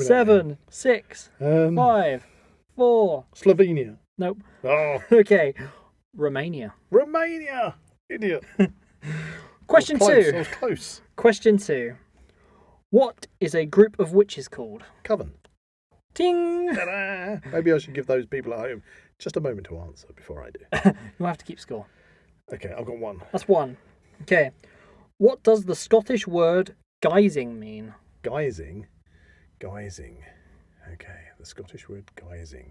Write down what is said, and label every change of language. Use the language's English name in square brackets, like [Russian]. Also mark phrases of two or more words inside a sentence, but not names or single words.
[English] 7, 6, 5, 4. Slovenia. Nope. Oh. Okay. Romania. Idiot. Question 2. I was close. Question 2. What is a group of witches called? Coven. Ting! Ta-da! Maybe I should give those people at home just a moment to answer before I do. You'll have to keep score. Okay, I've got one. That's 1. Okay. What does the Scottish word guising mean? Guising? Okay, the Scottish word guising.